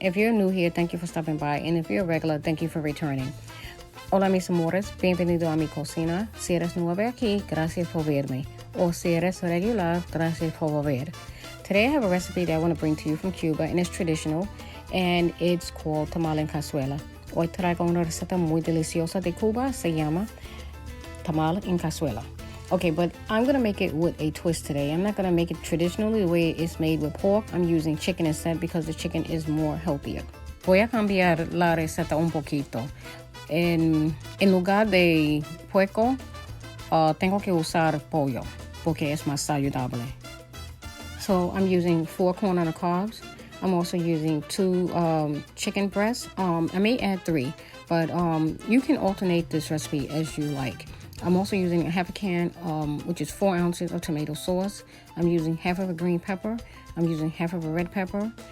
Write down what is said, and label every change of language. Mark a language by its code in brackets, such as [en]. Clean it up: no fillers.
[en] If you're new here, thank you for stopping by. And if you're a regular, thank you for returning. [es] Hola mis amores, bienvenido a mi cocina. Si eres nuevo aquí, gracias por verme. O si eres regular, gracias por volver. [en] Today I have a recipe that I want to bring to you from Cuba, and it's traditional, and it's called Tamal en cazuela. [es] Hoy traigo una receta muy deliciosa de Cuba, se llama Tamal en cazuela. [en] Okay, but I'm going to make it with a twist today. I'm not going to make it traditionally the way it's made with pork. I'm using chicken instead because the chicken is more healthier. [es] Voy a cambiar la receta un poquito. En lugar de puerco, tengo que usar pollo porque es más saludable. [en] So I'm using 4 corn on the cobs. I'm also using 2 chicken breasts. I may add 3, but you can alternate this recipe as you like. I'm also using a half a can, which is 4 ounces of tomato sauce. I'm using half of a green pepper. I'm using half of a red pepper.